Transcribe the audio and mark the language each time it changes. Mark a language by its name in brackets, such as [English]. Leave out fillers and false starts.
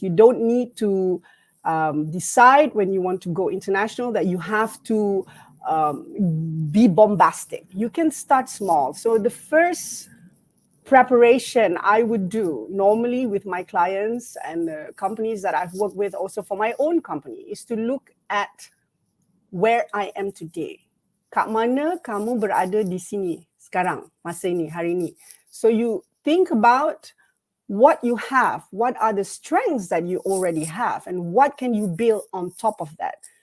[English] You don't need to decide when you want to go international that you have to be bombastic. You can start small. So the first preparation I would do normally with my clients and the companies that I've worked with also for my own company is to look at where I am today. [Malay] Kat mana kamu berada di sini sekarang, masa ini, hari ini. [English] So you think about what you have, what are the strengths that you already have, and what can you build on top of that.